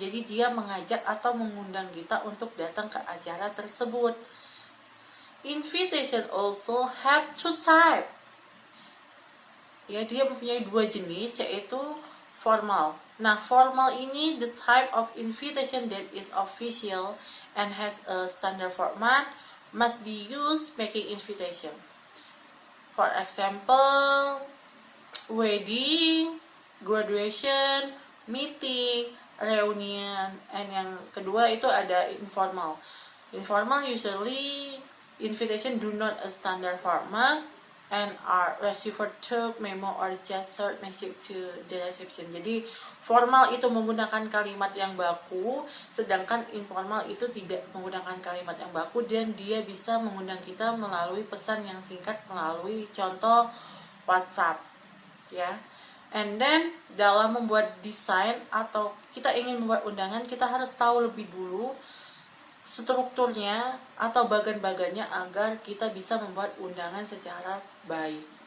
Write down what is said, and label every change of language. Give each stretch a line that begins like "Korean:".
Indonesian: Jadi dia mengajak atau mengundang kita untuk datang ke acara tersebut.
English: Invitation also have two types.
Indonesian: Ya, dia mempunyai dua jenis, yaitu formal. Nah, formal ini
English: the type of invitation that is official and has a standard format, must be used making invitation. For example, wedding, graduation, meeting, reunion.
Indonesian: And yang kedua itu ada informal.
English: Informal usually invitation do not a standard format and are received through memo or just short message to the reception.
Indonesian: Jadi formal itu menggunakan kalimat yang baku, sedangkan informal itu tidak menggunakan kalimat yang baku dan dia bisa mengundang kita melalui pesan yang singkat melalui contoh WhatsApp, ya. And then dalam membuat desain atau kita ingin membuat undangan, kita harus tahu lebih dulu strukturnya atau bagan-bagannya agar kita bisa membuat undangan secara baik.